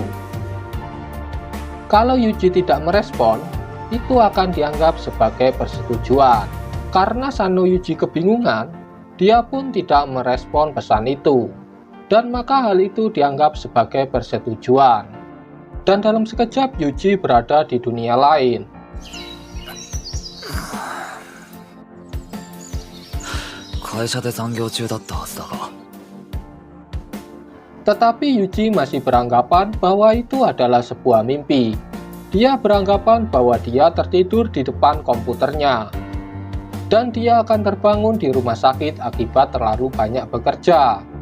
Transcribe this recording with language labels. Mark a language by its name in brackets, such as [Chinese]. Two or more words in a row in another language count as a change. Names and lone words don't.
[Indonesian] Kalau Yuji tidak merespon, itu akan dianggap sebagai persetujuan. Karena Sano Yuji kebingungan, dia pun tidak merespon pesan itu, dan maka hal itu dianggap sebagai persetujuan. Dan dalam sekejap Yuji berada di dunia lain. [Japanese] 会社で残業中だったはずだが [Indonesian] Tetapi Yuji masih beranggapan bahwa itu adalah sebuah mimpi. Dia beranggapan bahwa dia tertidur di depan komputernya. Dan dia akan terbangun di rumah sakit akibat terlalu banyak bekerja.